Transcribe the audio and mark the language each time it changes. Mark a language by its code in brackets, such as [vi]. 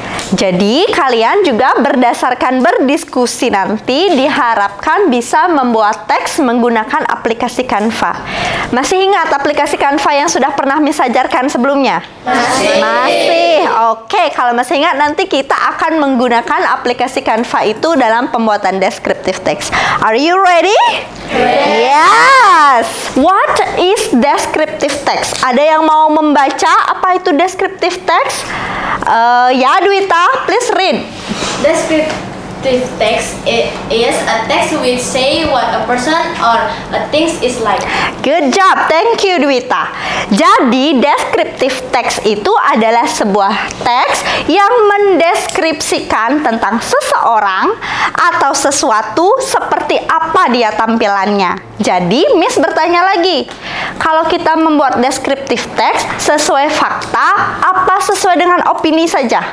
[id] Jadi kalian juga berdasarkan berdiskusi nanti diharapkan bisa membuat teks menggunakan aplikasi Canva. Masih ingat aplikasi Canva yang sudah pernah Miss ajarkan sebelumnya? Masih. Oke, kalau masih ingat nanti kita akan menggunakan aplikasi Canva itu dalam pembuatan descriptive text. [en] Are you ready? Yes. What is descriptive text? [id] Ada yang mau membaca apa itu descriptive text? [en] Ya, Dwita, please read. Descriptive text is a text which say what a person or a thing is like. Good job, thank you Dwita. [id] Jadi descriptive text itu adalah sebuah teks yang mendeskripsikan tentang seseorang atau sesuatu seperti apa dia tampilannya. Jadi Miss bertanya lagi, kalau kita membuat descriptive text sesuai fakta, apa sesuai dengan opini saja?